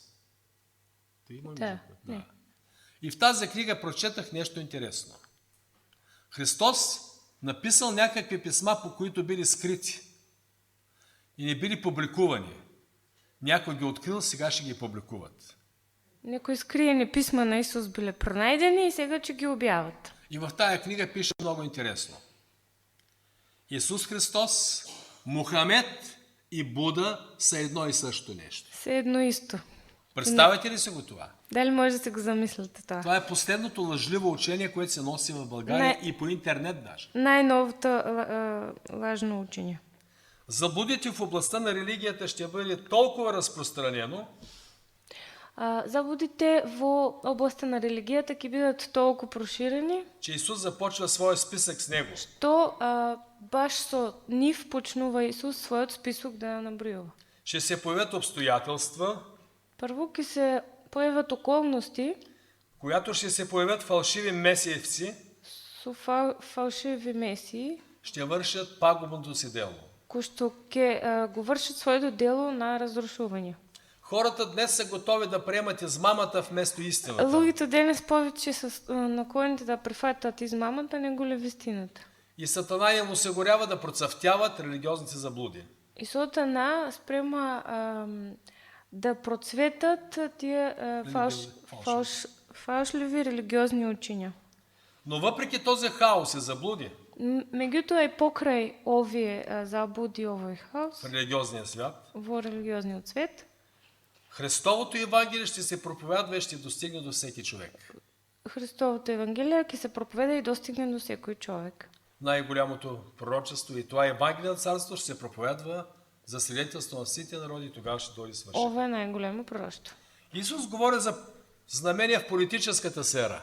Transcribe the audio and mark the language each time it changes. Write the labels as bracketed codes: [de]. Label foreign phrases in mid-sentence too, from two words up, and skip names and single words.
[bg] Да, не. И в тази книга прочетах нещо интересно. Христос написал някакви писма, по които били скрити и не били публикувани. Някой ги открил, сега ще ги публикуват. [mk] Некои скриени писма на Исус биле пронајдени и сега ќе ги објават. [bg] И в тая книга пише много интересно. Исус Христос, Мухамед и Буда са едно и също нещо. [mk] Се едно исто. [bg] Представете ли си го това? [mk] Дали може да се го замислите това? [bg] Това е последното лъжливо учение, което се носи в България и по интернет даже. [mk] Најновото лажно учење. [bg] Заблудите в областта на религията ще бъде толкова разпространено, [mk] Заблудите во областта на религијата ќе бидат толку проширени, [bg] че Исус започва своя списък с него. [mk] што баш со нив почнува Исус својот список да набројува. [bg] Ще се появят обстоятелства, [mk] Прво ќе се појават околности [bg] когато ще се появят фалшиви месиевци, [mk] со фалшиви месии, [bg] ще вършат пагубното си дело. [mk] кои што ќе го вршат своето дело на разрушување. [bg] Хората днес са готови да приемат измамата вместо истината. [mk] Луѓето денес повеќе се наклонети да прифатат измамата него ли вистината. [bg] И Сатана им осигурява да процъфтяват религиозните заблуди. [mk] И Сатана спрема да процветат тие фалшливи религиозни учења. [bg] Но въпреки този хаос и заблуди [mk] Меѓутоа и покрај овие заблуди, овој хаос [bg] в религиозния свят, [mk] во религиозниот свет, [bg] Христовото Евангелие ще се проповядва и ще достигне до всеки човек. [mk] Христовото Евангелие ќе се проповеда и достигне до секој човек. [bg] Най-голямото пророчество и това Евангелие на царство ще се проповядва за свидетелство на всички народи и тогава ще дойде свършен. [mk] Ова е најголемо пророштво. [bg] Исус говори за знамения в политическата сфера.